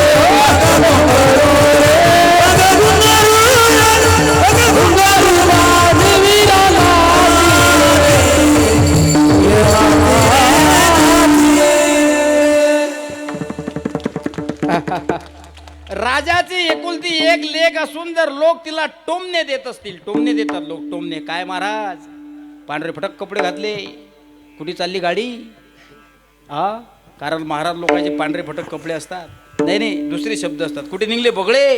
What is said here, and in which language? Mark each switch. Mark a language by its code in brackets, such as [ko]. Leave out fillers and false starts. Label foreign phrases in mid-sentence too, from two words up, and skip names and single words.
[hi] पग घुंघरू रे, पग घुंघरू रे, पग घुंघरू बांध मीरा नाची रे. [mr] राजा घराची एकुलती एक लेक असून जर लोक तिला टोमणे देत असतील, टोमणे देतात लोक, टोमणे काय महाराज पांढरे फटक कपडे घातले, कुठे चालली गाडी? कारण महाराज लोकांचे पांढरे फटक कपडे असतात. नाही नाही, दुसरे शब्द असतात. कुठे निघले बगडे?